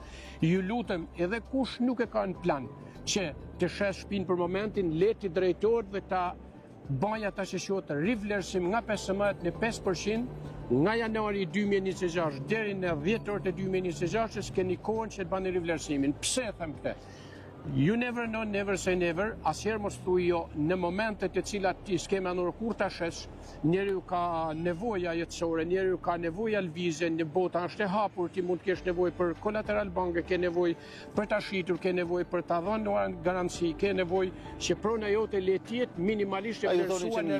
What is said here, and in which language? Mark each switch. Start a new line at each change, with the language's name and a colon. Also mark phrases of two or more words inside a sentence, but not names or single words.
Albanian: Ju lutem, edhe kush nuk e ka në plan që të shes shtëpinë për momentin, leti drejtor dhe ta baja ta që quhet rivlerësim nga 15 në 5%, nga janari 2026 deri në 10 orët e 2026 që s'keni kohën që të bani rivlerësimin. Pse e them këtë?
English: You never know, never say never.
Albanian: Asnjëherë mos thuaj jo në momentet e cilat ti s'ke menduar kur ta shes, njeriu ka nevoja jetësore, njeriu ka nevoja lvizje, në bota është e hapur, ti mund të kesh nevojë për kolateral banke, ke nevojë për ta shitur, ke nevojë për ta dhënë garanci, ke nevojë që prona jote le të jetë minimalisht e vlerësuar në